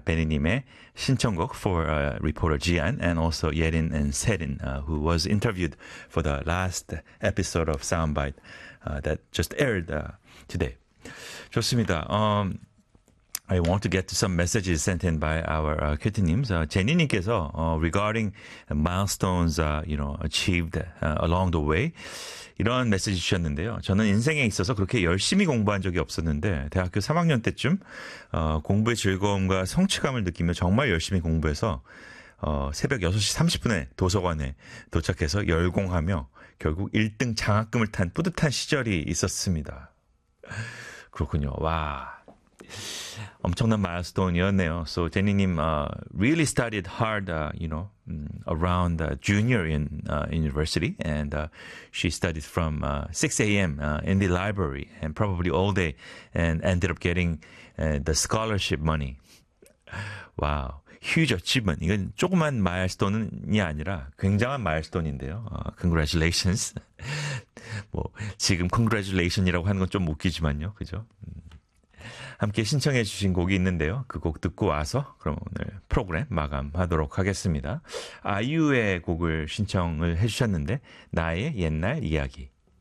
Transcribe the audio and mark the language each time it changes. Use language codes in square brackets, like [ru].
[ko] 베니님의 신청곡 [en] for reporter Jian and also Yerin and Serin, who was interviewed for the last episode of Soundbite that just aired today. [ko] 좋습니다. [en] I want to get to some messages sent in by our Q-T-Nims. Jenny님께서 regarding milestones you know, achieved along the way. [ko] 이런 메시지 주셨는데요. 저는 인생에 있어서 그렇게 열심히 공부한 적이 없었는데 대학교 3학년 때쯤 공부의 즐거움과 성취감을 느끼며 정말 열심히 공부해서 새벽 6시 30분에 도서관에 도착해서 열공하며 결국 1등 장학금을 탄 뿌듯한 시절이 있었습니다. 그렇군요. 와... 엄청난 마일스톤이었네요. [en] So Jenny 님 really studied hard, you know, around junior in university, and she studied from 6 a.m. In the library and probably all day, and ended up getting the scholarship money. Wow, huge achievement. [ko] 이건 조그만 마일스톤이 아니라 굉장한 마일스톤인데요. [en] Congratulations. [ko] 뭐 지금 congratulation이라고 하는 건 좀 웃기지만요, 그죠? 함께 신청해 주신 곡이 있는데요. 그 곡 듣고 와서 그럼 오늘 프로그램 마감하도록 하겠습니다. 아이유의 곡을 신청을 해 주셨는데 나의 옛날 이야기.